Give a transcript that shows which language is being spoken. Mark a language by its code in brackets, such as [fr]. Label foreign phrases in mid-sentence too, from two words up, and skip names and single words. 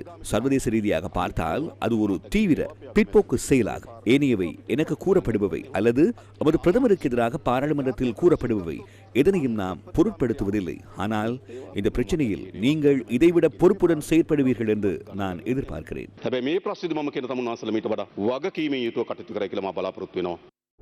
[ta] சர்வதேச ரீதியாக பார்த்தால் அது ஒரு தீவிர பிற்போக்கு செயலாகும். ஏனையவை எனக்கு கூறப்படுபவை அல்லது நமது பிரதமருக்கு எதிராக பாராளுமன்றத்தில் கூறப்படுபவை எதனையும் நாம் பொருட்படுத்துவதில்லை. ஆனால் இந்த பிரச்சனையில் நீங்கள் இதைவிட பொறுப்புடன் செயற்படுவீர்கள் என்று நான் எதிர்பார்க்கிறேன். [si] හැබැයි මේ ප්‍රශ්නේදී මම කියන තමුන් වහන්සේලා මීට වඩා වගකීමෙන් යුතුව කටයුතු කරයි කියලා මම බලාපොරොත්තු වෙනවා.